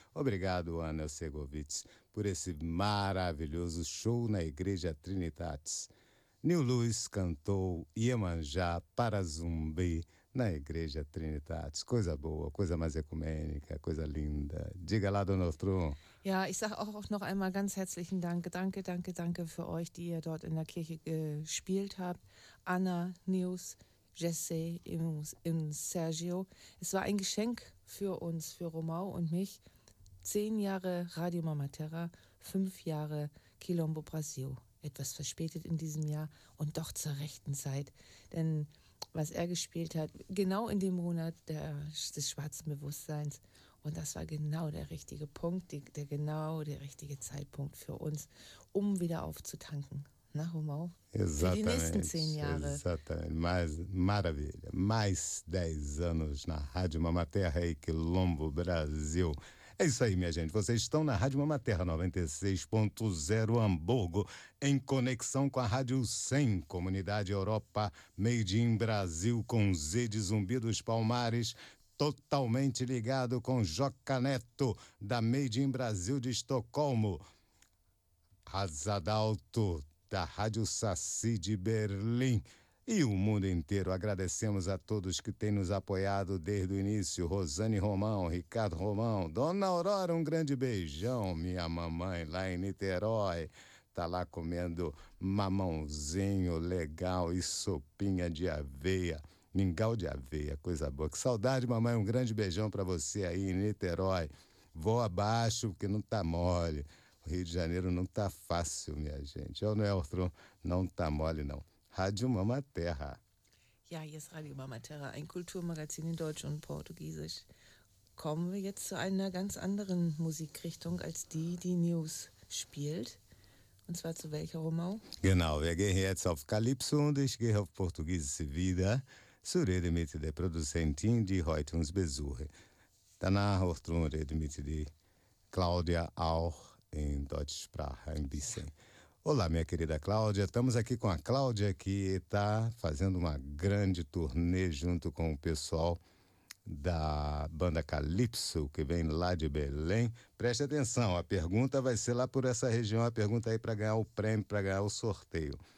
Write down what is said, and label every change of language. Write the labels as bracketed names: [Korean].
[Portuguese] Obrigado, Ana Segovitz, por esse maravilhoso show na Igreja Trinitatis. Nil Luiz cantou Iemanjá para Zumbi na Igreja Trinitatis. Coisa boa, coisa mais ecumênica, coisa linda. Diga lá, Dona Ortrun. [German] Ja, ich sage auch noch einmal ganz herzlichen Dank. Danke, danke, danke für euch, die ihr dort in der Kirche gespielt habt. Anna, Nils, Jesse und Sergio. Es war ein Geschenk für uns, für Romau und mich. 10 Jahre Radio Mama Terra, 5 Jahre Quilombo Brasil. Etwas verspätet in diesem Jahr und doch zur rechten Zeit. Denn was er gespielt hat, genau in dem Monat des schwarzen Bewusstseins, und das war genau der richtige Punkt, der richtige Zeitpunkt für uns, um wieder aufzutanken. Na, Romau? [Portuguese] Exatamente. [German] Für die nächsten 10 Jahre. [Portuguese] Exatamente. Mais, maravilha. Mais 10 anos na Rádio Mama Terra e Quilombo Brasil. É isso aí, minha gente. Vocês estão na Rádio Mama Terra 96.0 Hamburgo, em conexão com a Rádio 100, Comunidade Europa, Made in Brasil, com Z de Zumbi dos Palmares. Totalmente ligado com Joca Neto, da Made in Brasil de Estocolmo. Azadalto, da Rádio Saci de Berlim. E o mundo inteiro. Agradecemos a todos que têm nos apoiado desde o início. Rosane Romão, Ricardo Romão, Dona Aurora, um grande beijão. Minha mamãe lá em Niterói. Está lá comendo mamãozinho legal e sopinha de aveia. Mingau de aveia, coisa boa. Que saudade, mamãe. Um grande beijão para você aí em Niterói. Vou abaixo, porque não tá mole. O Rio de Janeiro não tá fácil, minha gente. É o Neltron. Não tá mole, não. Rádio Mama Terra. [German] Ja, hier ist Radio Mama Terra, ein Kulturmagazin in Deutsch und Portugiesisch. Kommen wir jetzt zu einer ganz anderen Musikrichtung als die, die News spielt. Und zwar zu welcher, Romau? Genau, wir gehen jetzt auf Calypso und ich gehe auf Portugiesisch wieder. Zu Rede mit der Produzentin, die heute uns besucht. Danach auch drum Rede mit der Cláudia, auch in Deutschsprache ein bisschen. [Portuguese] Olá, minha querida Cláudia. Estamos aqui com a Cláudia, que está fazendo uma grande turnê junto com o pessoal da banda Calypso, que vem lá de Belém. Preste atenção, a pergunta vai ser lá por essa região, a pergunta aí para ganhar o prêmio, para ganhar o sorteio.